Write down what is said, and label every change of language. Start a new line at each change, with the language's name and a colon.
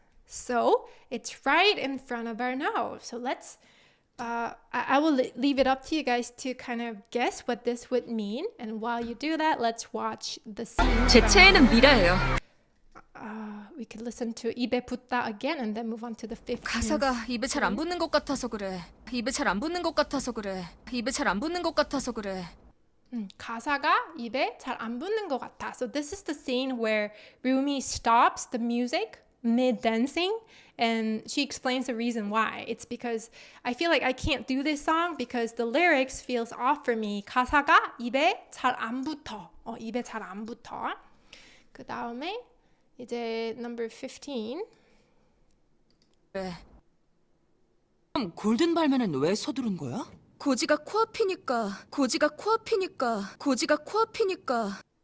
English: So it's right in front of our nose. So let's I will leave it up to you guys to kind of guess what this would mean. And while you do that, let's watch the scene.
Korean: 제 최애는 미라예요.
English: We could listen to 입에 붙다 again and then move on to the 15th.
Korean: 가사가 입에 잘 안 붙는 것 같아서 그래. 입에 잘 안 붙는 것 같아서 그래. 입에 잘 안 붙는 것 같아서 그래. 가사가 입에 잘 안 붙는 것 같아.
English: So this is the scene where Rumi stops the music mid-dancing and she explains the reason why. It's because I feel like I can't do this song because the lyrics feels off for me.
Korean: 가사가 입에 잘 안 붙어. 입에 잘 안 붙어. 그 다음에 이제 number 15. 그래. 그럼 골든 발매는 왜 서두른 거야? 고지가 코앞이니까. 고지가 코앞이니까. 고지가 코앞이니까.